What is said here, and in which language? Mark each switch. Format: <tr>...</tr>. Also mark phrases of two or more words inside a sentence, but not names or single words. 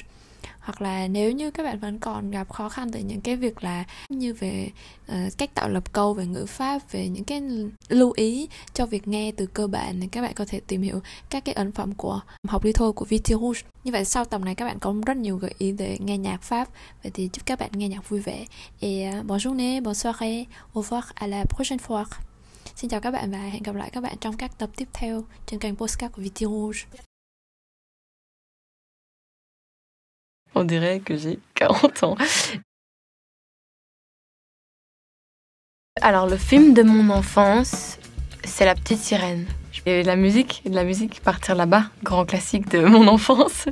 <vi>Hoặc là nếu như các bạn vẫn còn gặp khó khăn từ những cái việc là như về cách tạo lập câu, về ngữ pháp, về những cái lưu ý cho việc nghe từ cơ bản, thì các bạn có thể tìm hiểu các cái ấn phẩm của Học đi thôi của VT Rouge. Như vậy sau tập này các bạn có rất nhiều gợi ý để nghe nhạc Pháp. Vậy thì chúc các bạn nghe nhạc vui vẻ.</vi> <fr>Et bonne journée, bonne soirée, au revoir, à la prochaine fois.</fr> <vi>Xin chào các bạn và hẹn gặp lại các bạn trong các tập tiếp theo trên kênh podcast của VT Rouge.</vi> <fr>On dirait que j'ai 40 ans. Alors le film de mon enfance, c'est La Petite Sirène. Et la musique, Partir là-bas, grand classique de mon enfance.</fr>